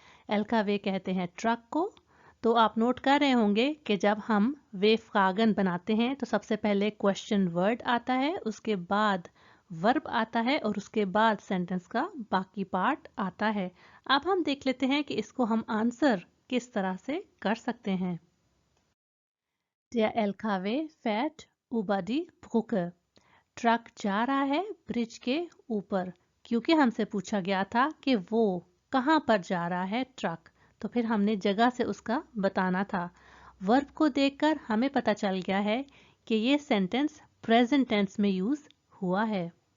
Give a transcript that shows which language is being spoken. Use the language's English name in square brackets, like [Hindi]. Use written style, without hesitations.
[Hindi] LKW कहते हैं truck को। तो आप नोट कर रहे होंगे कि जब हम वे फ्रागन बनाते हैं तो सबसे पहले क्वेश्चन वर्ड आता है, उसके बाद वर्ब आता है और उसके बाद सेंटेंस का बाकी पार्ट आता है। अब हम देख लेते हैं कि इसको हम आंसर किस तरह से कर सकते हैं। [German] Der LKW fährt über die Brücke। [Hindi] Truck जा रहा है ब्रिज के ऊपर। क्योंकि हमसे पूछा गया था कि वो कहाँ पर जा रहा है ट्रक, तो फिर हमने जगह से उसका बताना था। वर्ब को देखकर हमें पता चल गया है कि ये सेंटेंस प्रेजेंट टेंस में यूज हुआ है।